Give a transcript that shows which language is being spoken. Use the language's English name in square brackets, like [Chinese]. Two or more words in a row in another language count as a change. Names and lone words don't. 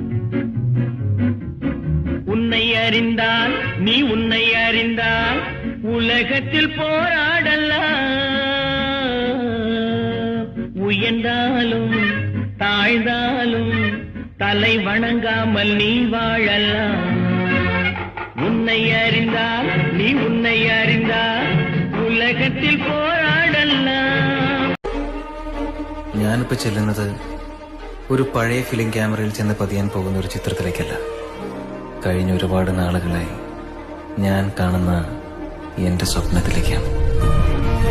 [Tamil] உன்னை அறிந்தால் நீ உன்னை அறிந்தால் உலகத்தில் போராடலாம். உயர்ந்தாலும் தாழ்ந்தாலும் தலை வணங்காமல் நீ வாழலாம். உன்னை அறிந்தால் நீ உன்னை அறிந்தால் உலகத்தில் പോരാടலாம். [Malayalam] ഞാനിപ്പോ ചെല്ലുന്നത് ഒരു പഴയ ഫിലിം ക്യാമറയിൽ ചെന്ന് പതിയാൻ പോകുന്ന ഒരു ചിത്രത്തിലേക്കല്ല. കഴിഞ്ഞ ഒരുപാട് നാളുകളായി ഞാൻ കാണുന്ന എന്റെ സ്വപ്നത്തിലേക്കാണ്.